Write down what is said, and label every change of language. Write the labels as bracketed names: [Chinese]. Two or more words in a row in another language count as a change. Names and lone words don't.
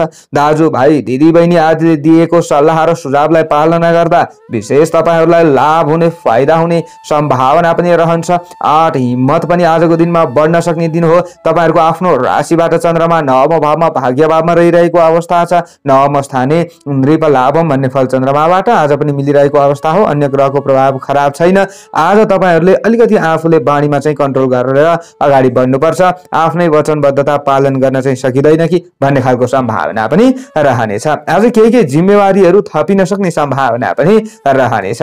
[Nepali] दाजुभाइ दिदीबहिनी आदिले दिएको सल्लाह र सुझावलाई पालना गर्दा विशेष तपाईहरुलाई लाभ हुने, फाइदा हुने सम्भावना पनि रहन्छ। आठ हिम्मत पनि आजको दिनमा बढ्न सक्ने दिन हो। तपाईहरुको आफ्नो राशिबाट चन्द्रमा नवम भावमा भाग्य भावमा रहिरहेको अवस्था छ। [Sanskrit] नवम स्थाने नृप लाभम [Nepali] भन्ने फल चन्द्रमाबाट आज पनि मिलिरहेको अवस्था हो। अन्य ग्रहको प्रभाव खराब छैन। आज तपाईहरुले अलिकति आफूले बाणीमा चाहिँ कन्ट्रोल गरेर अगाडि बढ्नुपर्छ। आफ्नै वचनबद्धता पालन गर्न चाहिँ सकिँदैन कि भन्ने खालको सम्भावना पनि रहनेछ। आज केही जिम्मेवारीहरू थपिन सक्ने सम्भावना पनि रहनेछ।